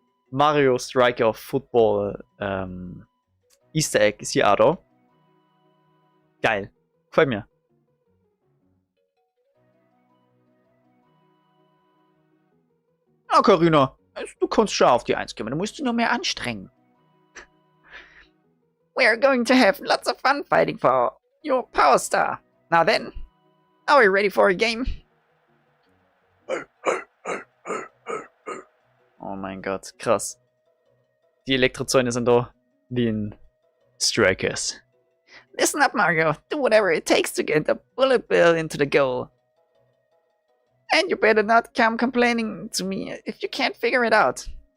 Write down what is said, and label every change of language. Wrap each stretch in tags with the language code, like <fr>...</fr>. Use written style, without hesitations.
<de>Mario Striker Football Easter Egg ist hier auch da. Geil. Gefällt mir. Na, Carina, du kannst schon auf die 1 kommen, du musst dich nur mehr anstrengen.</de> <en>We are going to have lots of fun fighting for your Power Star. Now then, Are we ready for a game?</en> <de>Oh mein Gott, krass. Die Elektrozäune sind da wie in Strikers.</de> <en>Listen up, Mario. Do whatever it takes to get the bullet bill into the goal. And you better not come complaining to me if you can't figure it out.</en>